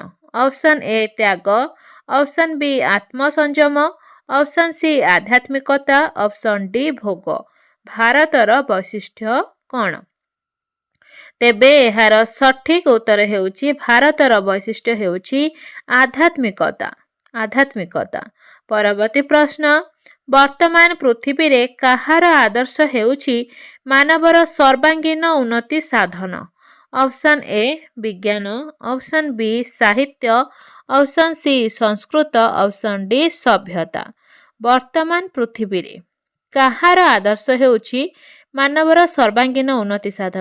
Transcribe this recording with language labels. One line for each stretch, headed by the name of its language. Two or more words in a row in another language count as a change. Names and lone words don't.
Odia: ଅପସନ୍ ଏ ତ୍ୟାଗ, ଅପସନ୍ ବି ଆତ୍ମସଂଯମ, ଅପସନ୍ ସି ଆଧ୍ୟାତ୍ମିକତା, ଅପସନ୍ ଡି ଭୋଗ। ଭାରତର ବୈଶିଷ୍ଟ୍ୟ କୌନ? ତେବେ ଏହାର ସଠିକ ଉତ୍ତର ହେଉଛି ଭାରତର ବୈଶିଷ୍ଟ୍ୟ ହେଉଛି ଆଧ୍ୟାତ୍ମିକତା। ଆଧ୍ୟାତ୍ମିକତା। ପରବର୍ତ୍ତୀ ପ୍ରଶ୍ନ, ବର୍ତ୍ତମାନ ପୃଥିବୀରେ କାହାର ଆଦର୍ଶ ହେଉଛି ମାନବର ସର୍ବାଙ୍ଗୀନ ଉନ୍ନତି ସାଧନ? ଅପସନ୍ ଏ ବିଜ୍ଞାନ, ଅପସନ୍ ବି ସାହିତ୍ୟ, ଅପସନ୍ ସି ସଂସ୍କୃତ, ଅପସନ୍ ଡି ସଭ୍ୟତା। ବର୍ତ୍ତମାନ ପୃଥିବୀରେ କାହାର ଆଦର୍ଶ ହେଉଛି ମାନବର ସର୍ବାଙ୍ଗୀନ ଉନ୍ନତି ସାଧନ?